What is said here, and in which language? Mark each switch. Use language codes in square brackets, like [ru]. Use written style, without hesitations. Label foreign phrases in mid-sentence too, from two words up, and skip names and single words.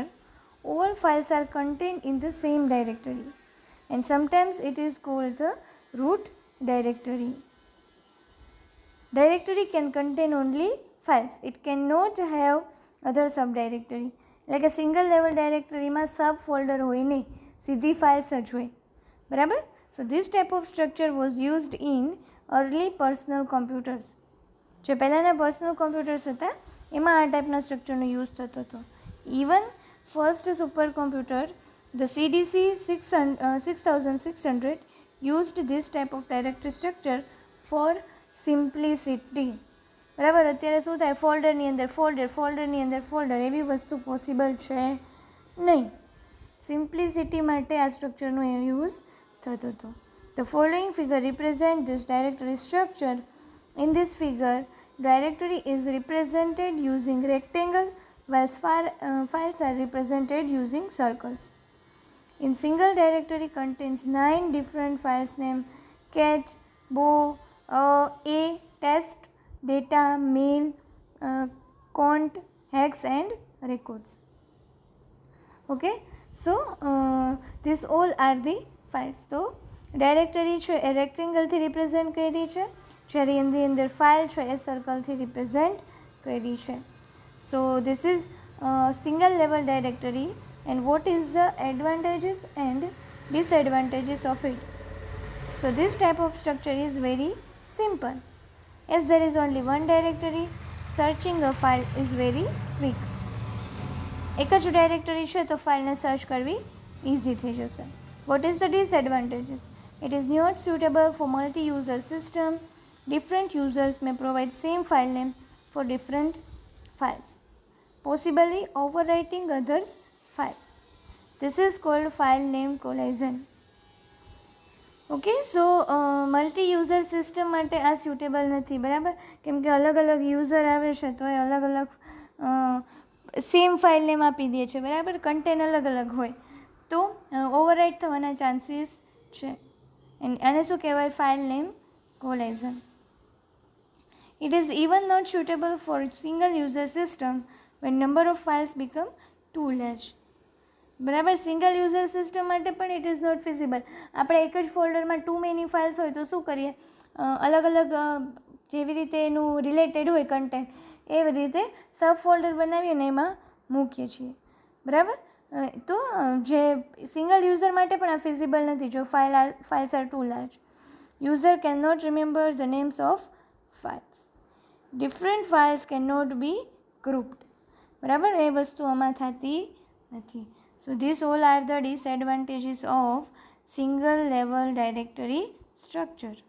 [en] All files are contained in the same directory and sometimes it is called the root directory. Directory can contain only files. It cannot have other subdirectory. Like a single level directory [gu] માં sub folder હોય નહીં, સીધી files જ હોય, બરાબર. [en] So this type of structure was used in early personal computers. [gu] જે પહેલાંના [en] personal computers [gu] હતા એમાં આ ટાઈપના સ્ટ્રક્ચરનો યુઝ થતો હતો. [en] Even first super computer the CDC 6600 used this type of directory structure for simplicity. [gu] બરાબર, અત્યારે શું થાય ફોલ્ડરની અંદર ફોલ્ડરની અંદર ફોલ્ડર એવી વસ્તુ પોસિબલ છે નહીં. સિમ્પ્લિસિટી માટે આ સ્ટ્રક્ચરનો યુઝ થતો હતો. [en] The following figure represent this directory structure. In this figure directory is represented using rectangle, while files are represented using circles. In single directory contains 9 different files name: cat, bo, a, test, data, mail, cont, hex and records. Okay, so these all are the files. [gu] So directory છે એ રેક્ટેંગલથી રિપ્રેઝેન્ટ કરી છે, જ્યારે એની અંદર ફાઇલ છે એ સર્કલથી રિપ્રેઝેન્ટ કરી છે. [en] So this is single level directory and what is the advantages and disadvantages of it. So this type of structure is very simple. As there is only one directory, searching a file is very quick. [gu] એક જ ડાયરેક્ટરી છે તો ફાઇલને સર્ચ કરવી ઇઝી થઈ જશે. [en] What is the disadvantages? It is not suitable for multi-user system. Different users may provide same file name for different files, possibly overwriting others' file. This is called file name collision. Okay, so multi-user system [gu] માટે આ સ્યુટેબલ નથી, બરાબર, કેમ કે અલગ અલગ યુઝર આવે છે તો એ અલગ અલગ [en] same file name [gu] આપી દે છે, બરાબર, કન્ટેન્ટ અલગ અલગ હોય તો ઓવરરાઇટ થવાના ચાન્સીસ છે. આને શું કહેવાય? [en] file name collision. It is even not suitable for single user system when number of files become too large. [gu] બરાબર, [en] single user system [gu] માટે પણ [en] it is not feasible. [gu] આપણે એક જ ફોલ્ડરમાં [en] too many files [gu] હોય તો શું કરીએ? અલગ અલગ જેવી રીતે એનું રિલેટેડ હોય કન્ટેન્ટ એવી રીતે [en] sub folder [gu] બનાવીને એમાં મૂકીએ છીએ, બરાબર. તો જે [en] single user [gu] માટે પણ આ ફિઝિબલ નથી જો [en] files are too large. User can not remember the names of files. Different files can not be grouped, [gu] બરાબર, એ વસ્તુ આમાં થતી નથી. [en] So these all are the disadvantages of single level directory structure.